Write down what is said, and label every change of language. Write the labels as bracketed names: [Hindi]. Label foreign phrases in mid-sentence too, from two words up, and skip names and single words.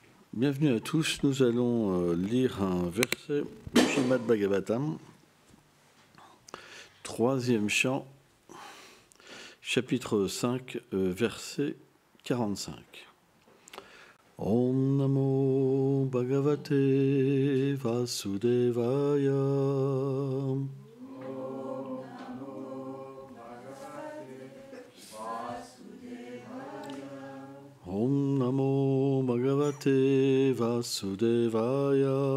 [French] Bienvenue à tous. Nous allons lire un verset du Srimad Bhagavatam, 3e chant, chapitre 5, verset 45. [Sanskrit] Om Namo Bhagavate Vasudevaya. Om Namo Bhagavate Vasudevaya.